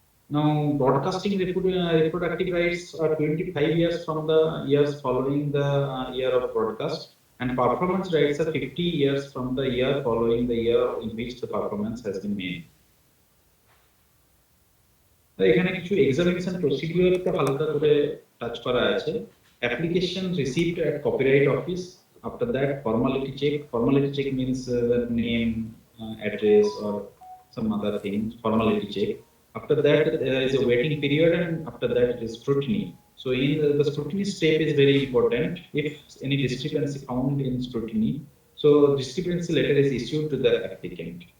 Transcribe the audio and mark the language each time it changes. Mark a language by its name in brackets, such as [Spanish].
[English] Now, broadcasting reproductive rights are 25 years from the years following the year of broadcast, and performance rights are 50 years from the year following the year in which the performance has been made. [Bangla] এখানে কিছু examination procedure তো হালকা করে touch করা আছে। [English] Application received at Copyright Office. After that, formality check. Formality check means the name, address or some other things, formality check. After that, there is a waiting period, and after that, it is scrutiny. So, in the scrutiny step is very important. If any discrepancy found in scrutiny, so discrepancy letter is issued to the applicant.